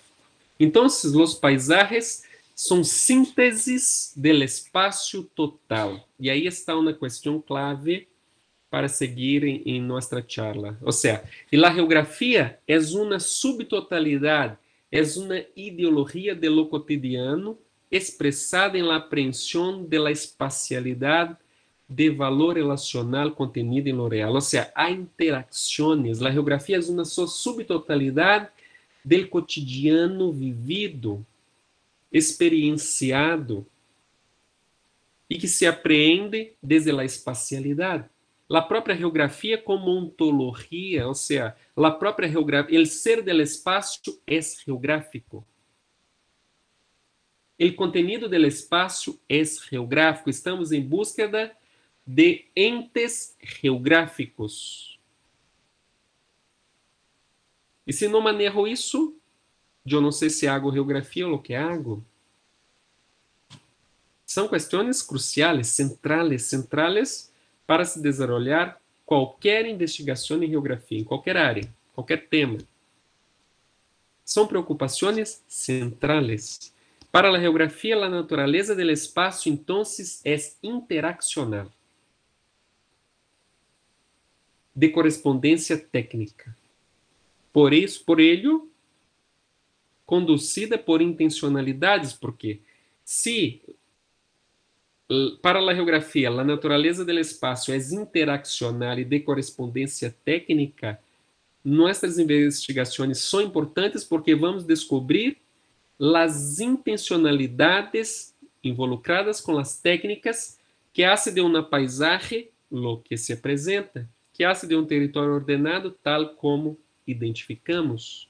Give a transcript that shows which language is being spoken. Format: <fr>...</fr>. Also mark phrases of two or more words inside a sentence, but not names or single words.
<pt>Então, os paisajes são sínteses do espaço total. E aí está uma questão clave para seguir em nossa charla. Ou seja, a geografia é uma subtotalidade, é uma ideologia</pt> <es>de lo cotidiano</es> <pt>expressada em la apreensão</pt> <es>de la espacialidade</es> <pt>de valor relacional contenido em</pt> <es>lo real.</es> <pt>Ou seja, há interações. A geografia é uma só subtotalidade del cotidiano vivido, experienciado e que se apreende desde a espacialidade.</pt> <es>la propia geografía como ontología, o sea, la propia geografía, el ser del espacio es geográfico. El contenido del espacio es geográfico. Estamos en búsqueda de entes geográficos.</es> <pt>E se não manejo isso, eu não sei se hago geografia ou o que hago. São questões cruciais, centrales para se desenvolver qualquer investigação em geografia, em qualquer área, qualquer tema. São preocupações centrales. Para a geografia, a natureza do espaço, então, é interaccional, de correspondência técnica.</pt> <es>Por ello, conducida por intencionalidades,</es> <pt>porque se para a geografia a natureza do espaço é interaccional e de correspondência técnica, nossas investigações são importantes porque vamos descobrir as intencionalidades involucradas com as técnicas que hacen de uma paisagem</pt> <es>lo que se</es> <pt>apresenta, que hacen de um território ordenado tal como identificamos.</pt>